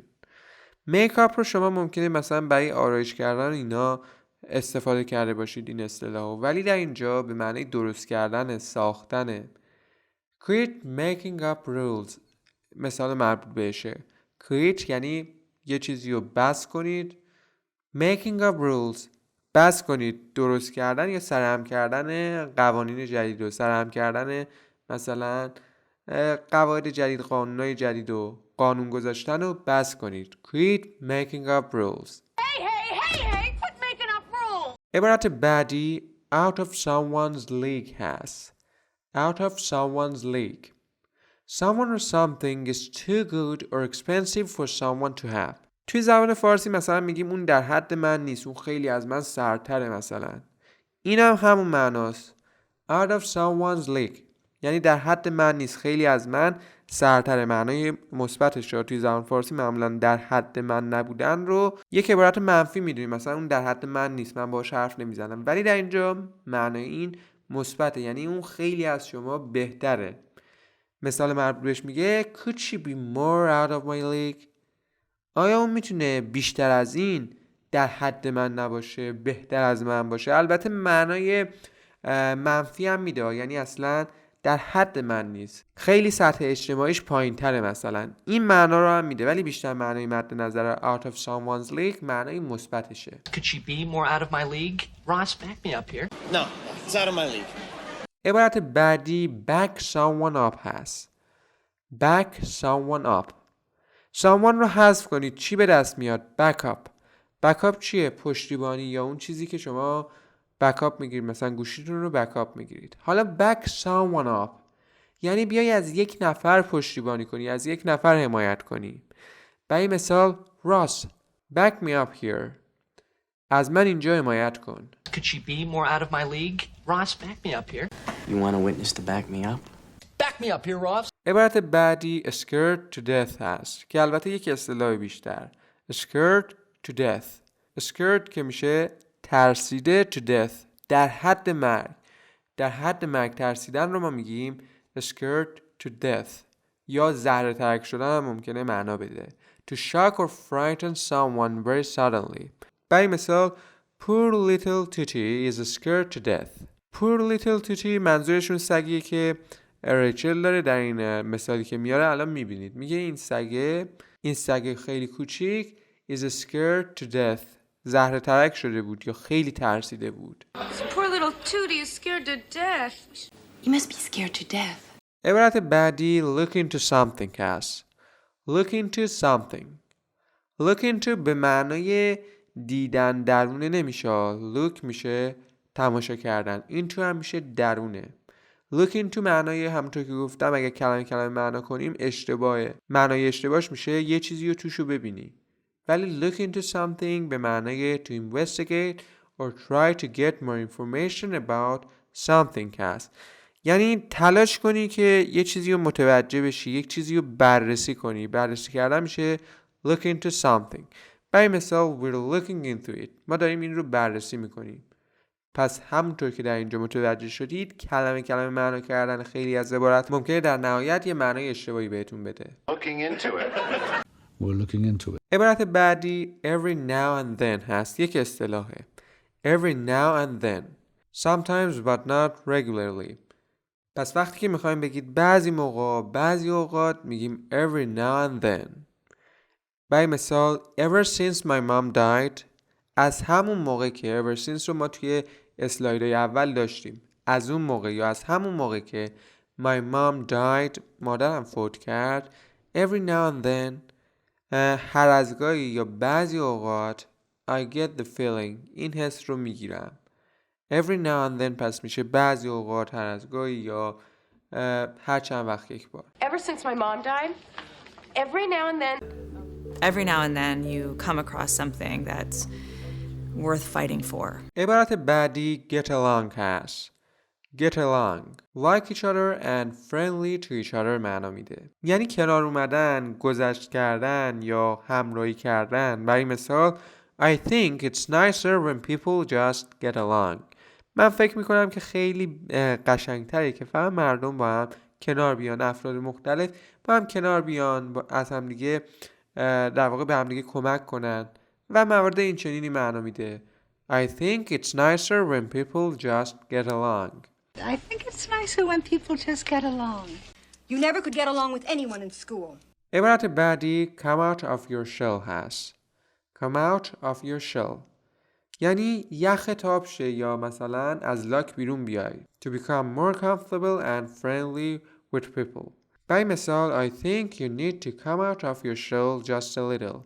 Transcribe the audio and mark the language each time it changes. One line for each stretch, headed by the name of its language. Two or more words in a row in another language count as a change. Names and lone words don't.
English: make up
Persian: رو شما ممکنه مثلا برای آرایش کردن اینا استفاده کرده باشید این اصطلاحو، ولی در اینجا به معنی درست کردن، ساختنه.
English: create making up rules
Persian: مثال مربوط بهشه. create یعنی یه چیزی رو بس کنید.
English: making up rules
Persian: بس کنید، درست کردن یا سرهم کردن قوانین جدید و سرهم کردن مثلا قواعد جدید، قانونهای جدید و قانون گذاشتن رو بس کنید.
English: create making up rules.
Persian: عبارت بعدی
English: out of someone's league
Persian: هست.
English: out of someone's league. Someone or something is too good or expensive for someone to have.
Persian: توی زبان فارسی مثلا میگیم اون در حد من نیست، اون خیلی از من سرتره مثلا. این هم همون معناست.
English: out of someone's league
Persian: یعنی در حد من نیست، خیلی از من سرتره. معنای مثبتش رو توی زبان فارسی معمولا در حد من نبودن رو یک عبارت منفی میدونیم، مثلا اون در حد من نیست، من باهاش حرف نمیزنم، ولی در اینجا معنای این مثبته، یعنی اون خیلی از شما بهتره. مثال مربوط بهش میگه
English: could she be more out of my league.
Persian: آیا اون میتونه بیشتر از این در حد من نباشه، بهتر از من باشه. البته معنای منفی هم میده، یعنی اصلا در حد من نیست، خیلی سطح اجتماعیش پایین تره مثلا. این معنا رو هم میده، ولی بیشتر معنای مد نظر
English: out of someone's league
Persian: معنای مثبتشه.
English: Could she be more out of my league? Ross, back me up here. No, it's out of my league.
Persian: عبارت بعدی
English: back someone up
Persian: هست.
English: back someone up. someone
Persian: رو حذف کنید چی به دست میاد؟ backup. backup چیه؟ پشتیبانی یا اون چیزی که شما backup میگیرید، مثلا گوشیتون رو backup میگیرید. حالا
English: back someone up
Persian: یعنی بیای از یک نفر پشتیبانی کنی، از یک نفر حمایت کنی. برای مثال
English: Ross, back me up here.
Persian: از من اینجا حمایت کن.
English: Could she be more out of my league? Ross, back me up here. You want a witness to back me up? Back me up here, Ross.
Persian: عبارت بعدی
English: scared to death
Persian: هست که البته یک اصطلاح بیشتر.
English: scared to death. scared
Persian: که میشه ترسیده
English: to death
Persian: در حد مرگ. در حد مرگ ترسیدن رو ما میگیم
English: scared to death.
Persian: یا زهره ترک شدن هم ممکنه معنا بده.
English: To shock or frighten someone very suddenly. برای مثال Poor little Tutti is scared to death. Poor little Tutti
Persian: منظورشون سگیه که ریچل داره در این مثالی که میاره الان میبینید. میگه این سگ خیلی کوچیک
English: is scared to death.
Persian: زهره ترک شده بود یا خیلی ترسیده بود.
English: Poor little Tootie is scared to death. You must be scared to death.
Persian: عبارت بعدی
English: look into something
Persian: هست.
English: look into something look into
Persian: به معنای دیدن درونه نمیشه. look میشه تماشا کردن. into هم میشه درونه. look into معنای همونطور که گفتم اگه کلمه معنا کنیم اشتباهه. معنای اشتباهش میشه یه چیزی رو توشو ببینی.
English: ولی look into something
Persian: به معنای
English: to investigate or try to get more information about something هست.
Persian: یعنی تلاش کنی که یه چیزی رو متوجه بشی، یک چیزی رو بررسی کنی. بررسی کردن میشه
English: look into something.
Persian: برای مثال
English: we're looking into it.
Persian: ما داریم این رو بررسی میکنیم. پس همونطور که در اینجا متوجه شدید کلمه معنا کردن خیلی از عبارات ممکنه در نهایت یه معنای اشتباهی بهتون بده.
English: Looking into it. We're looking into it.
Persian: عبارت بعدی
English: every now and then
Persian: هست. یک اصطلاحه.
English: every now and then. sometimes but not regularly.
Persian: پس وقتی که میخوایم بگید بعضی موقع بعضی اوقات میگیم
English: every now and then.
Persian: برای مثال
English: ever since my mom died.
Persian: از همون موقع که
English: ever since
Persian: رو ما توی اسلایدهای اول داشتیم. از اون موقع یا از همون موقع که
English: my mom died
Persian: مادرم فوت کرد
English: every now and then
Persian: هر از گاهی یا بعضی اوقات
English: I get the feeling
Persian: این حس رو میگیرم.
English: every now and then
Persian: پس میشه بعضی اوقات هر از گاهی یا هر چند وقت یک بار.
English: Ever since my mom died, every now and then you come across something that's worth fighting for.
Persian: عبارت بعدی
English: get along هست. get along like each other and friendly to each other
Persian: معنا میده. یعنی کنار اومدن، گذشت کردن یا همراهی کردن. برای مثال
English: I think it's nicer when people just get along.
Persian: من فکر میکنم که خیلی قشنگتره که فقط مردم با هم کنار بیان، افراد مختلف با هم کنار بیان، از هم دیگه در واقع به هم دیگه کمک کنن و موارد این چنینی معنا میده.
English: I think it's nicer when people just get along. I think it's nicer when people just get along. You never could get along with anyone in school.
Persian: عبارت بعدی
English: come out of your shell
Persian: هست.
English: come out of your shell
Persian: یعنی یخ تاب شه یا مثلا از لاک بیرون بیای.
English: to become more comfortable and friendly with people.
Persian: برای مثال
English: I think you need to come out of your shell just a little.